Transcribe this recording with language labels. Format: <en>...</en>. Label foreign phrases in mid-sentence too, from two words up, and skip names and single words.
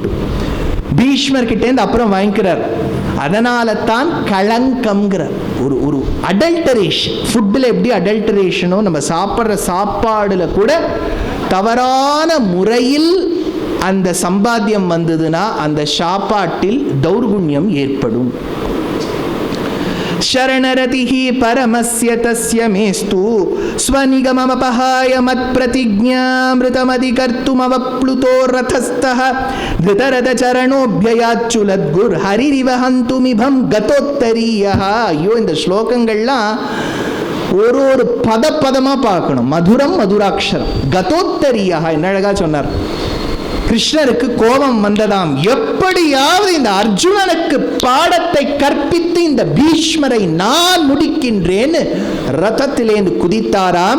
<ta>பீஷ்மர் கிட்டேருந்து அப்புறம் வாங்கிக்கிறார். அதனால தான் களங்கம்ங்கிற ஒரு அடல்டரேஷன். ஃபுட்டில் எப்படி அடல்டரேஷனோ, நம்ம சாப்பிட்ற சாப்பாடுல கூட தவறான முறையில் அந்த சம்பாத்தியம் வந்ததுன்னா அந்த சாப்பாட்டில் தௌர்குண்யம் ஏற்படும்.</ta> <sa>शरणरतिहि परमस्य तस्य मेस्तु स्वनिगममपहाय मत्प्रतिज्ञामृतमधिकर्तुमवप्लुतो रथस्थः धृतरथचरणोऽभ्ययाच्चुलद्गुर्हरिरिव हन्तुमिभं गतोत्तरीयः.</sa> <ta>ஐயோ, இந்த ஸ்லோகங்கள்லாம் ஒரு பதமாக பார்க்கணும்.</ta> <sa>मधुरं मधुराक्षरम्.</sa> <ta>கதோத்தரியா என்ன அழகா சொன்னார். கிருஷ்ணருக்கு கோபம் வந்ததாம். எப்படியாவது இந்த அர்ஜுனனுக்கு பாடத்தை கற்பித்து இந்த பீஷ்மரை நான் முடிக்கின்றேன்னு ரதத்திலேந்து குதித்தாராம்.</ta>